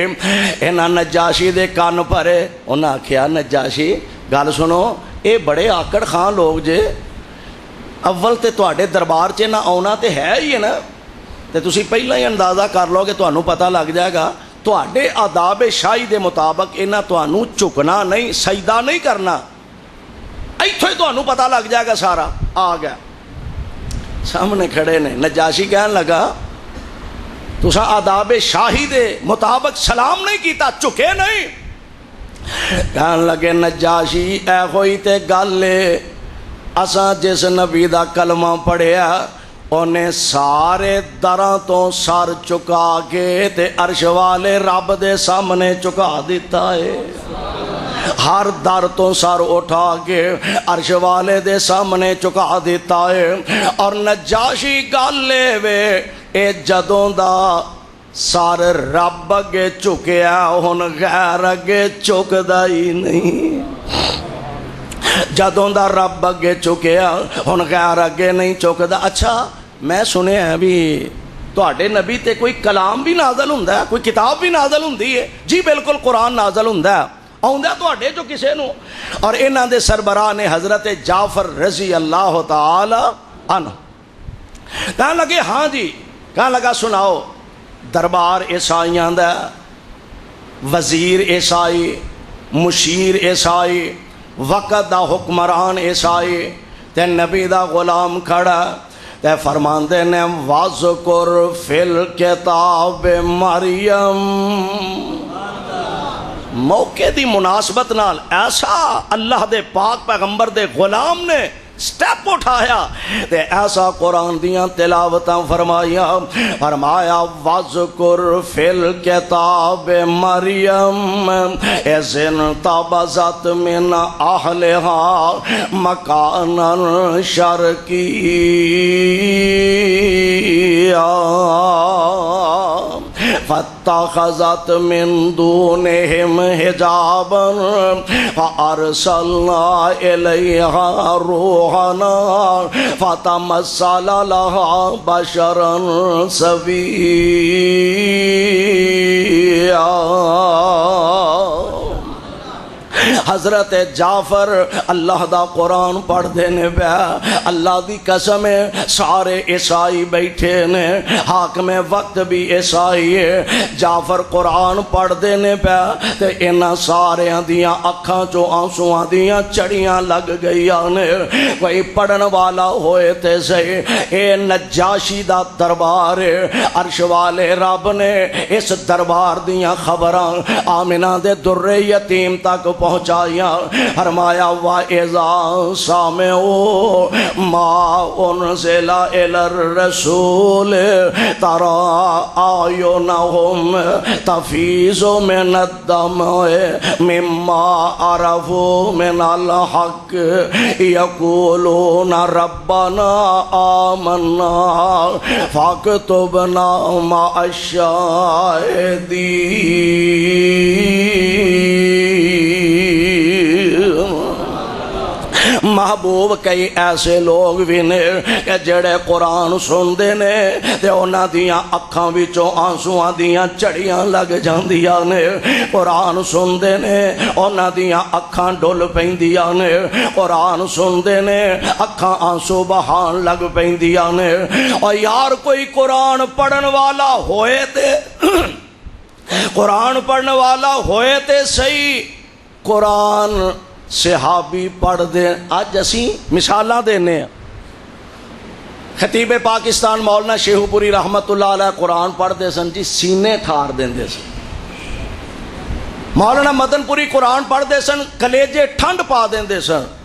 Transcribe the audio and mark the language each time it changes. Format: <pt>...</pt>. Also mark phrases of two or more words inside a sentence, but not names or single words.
<pa>انہاں نجاشی دے کان پرے، انہاں آکھیا نجاشی گل سنو، اے بڑے آکڑ خان لوگ جے، اول تے تواڈے دربار چ نہ آنا تے ہے ہی ہے نا، تے تسی پہلا ہی اندازہ کر لو کہ تانوں پتہ لگ جائے گا، تواڈے آداب شاہی دے مطابق انہاں تانوں جھکنا نہیں، سجدہ نہیں کرنا، ایتھوں ہی تانوں پتہ لگ جائے گا سارا۔ آ گیا سامنے کھڑے نے، نجاشی کہنے لگا تساں آداب شاہی دے مطابق سلام نہیں کیتا، چکے نہیں، کہنے لگے نجاشی اے ہوئی تے گل ہے، اساں جس نبی دا کلمہ پڑھیا انہیں سارے دراں تو سر چکا کے تے عرش والے رب دے سامنے چکا دیتا ہے، ہر در تو سر اٹھا کے عرش والے دے سامنے چکا دیتا ہے، اور نجاشی گل لے وے اے جدوں دا سر رب اگے چکیا ہن غیر اگے چکدا ہی نہیں، جدوں دا رب اگے چکیا ہن غیر اگے نہیں چکدا۔ اچھا میں سنیا ہے بھی تواڈے نبی تے کوئی کلام بھی نازل ہوندا ہے، کوئی کتاب بھی نازل ہوندی ہے؟ جی بالکل قرآن نازل ہوندا ہے، آؤندا تواڈے جو کسے نو، اور انہاں دے سربراہ نے حضرت جعفر</pa> <ar>رضی اللہ تعالی عنہ،</ar> <pa>کہنے لگے ہاں جی، کہنے لگا سناؤ، دربار عیسائیاں دا، وزیر عیسائی، مشیر عیسائی، وقت دا حکمران عیسائی، تے نبی دا غلام کھڑا تے فرماندے نے</pa> <ar>وَاذْكُرْ فِي الْكِتَابِ مریم،</ar> <pa>موقع دی مناسبت نال ایسا اللہ دے پاک پیغمبر دے غلام نے سٹیپ اٹھایا تے ایسا قرآن دیاں تلاوتاں فرمایا</pa> <ar>وَذْكُرْ فِي الْكِتَابِ مریم اِذِ انْتَبَذَتْ مِنْ أَهْلِهَا مَكَانًا شَرْقِيًّا فاتخذت من دونهم حجابا فأرسلنا إليها روحنا فتمثل لها بشرا سويا.</ar> <pa>حضرت جعفر اللہ دا قرآن پڑھ دینے پہ اللہ دی قسم ہے سارے عیسائی بیٹھے نے حاکم وقت بھی عیسائی ہے جعفر قرآن پڑھ دینے پہ تے انہاں سارے دیاں اکھاں چو آنسواں دیاں چڑیاں لگ گئی آنے کوئی پڑھن والا ہوئے تے سے اے نجاشی دا دربار عرش والے رب نے اس دربار دیاں خبراں آمنہ دے در یتیم تک پہنچایا فرمایا</pa> <ar>وَإِذَا سَمِعُوا مَا أُنزِلَ إِلَى الرَّسُولِ تَرَىٰ أَعْيُنَهُمْ تَفِيضُ مِنَ الدَّمْعِ مِمَّا عَرَفُوا مِنَ الْحَقِّ يَقُولُونَ رَبَّنَا آمَنَّا فَاكْتُبْنَا مَعَ الشَّاهِدِينَ.</ar> <pa>محبوب کئی ایسے لوگ بھی نے کہ جڑے قرآن سن دے نے تے انہاں دیاں اکھاں وچوں آنسواں دیاں چڑیاں لگ جاندیاں نے قرآن سن دے نے انہاں دیاں اکھاں ڈل پیندیاں نے قرآن سن دے نے اکھاں آنسو بہان لگ پیندیاں نے. اور یار کوئی قرآن پڑھن والا ہوئے تے قرآن پڑھن والا ہوئے تے صحیح قرآن صحابی پڑھ دیں. آج اسی مثالاں دینے ہیں. خطیب پاکستان مولانا شیخو پوری</pa> <ar>رحمت اللہ علیہ</ar> <pa>قرآن پڑھ دے سن جی سینے ٹھار دیں دے سن. مولانا مدن پوری قرآن پڑھ دے سن کلیجے ٹھنڈ پا دیں دے سن.</pa>